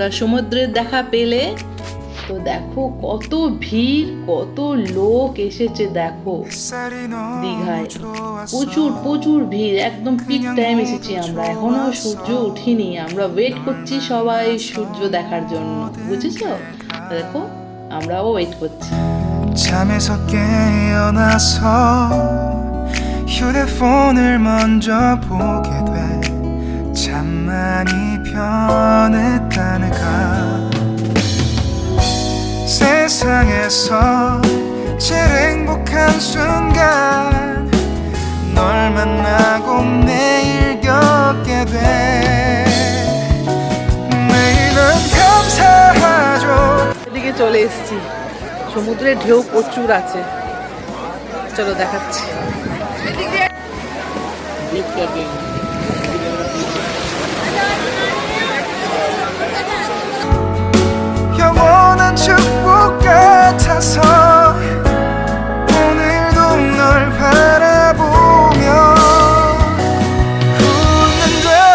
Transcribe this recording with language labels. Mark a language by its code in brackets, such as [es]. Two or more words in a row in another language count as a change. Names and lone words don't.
[bn] সমুদ্রের দেখা পেলে তো দেখো কত ভিড়, কত লোক এসেছে। দেখো দীঘায় প্রচুর ভিড়, একদম [en] peak time [bn] এসেছি আমরা। এখনো সূর্য উঠিনি, আমরা ওয়েট করছি সবাই সূর্য দেখার জন্য, বুঝেছো? দেখো আমরাও ওয়েট করছি। [ko] 잠에서 깨어나서 휴대폰을 먼저 보게 돼. 참 많이 변했다는가. 세상에서 제일 행복한 순간 널 만나고 매일 겪게 돼. 매일은 감사하죠. [bn] এদিকে চলে এসেছি, সমুদ্রের ঢেউ প্রচুর আছে। চলো দেখাচ্ছি। [ko] 영원한 축복 같아서 오늘도 널 바라보며 웃는다.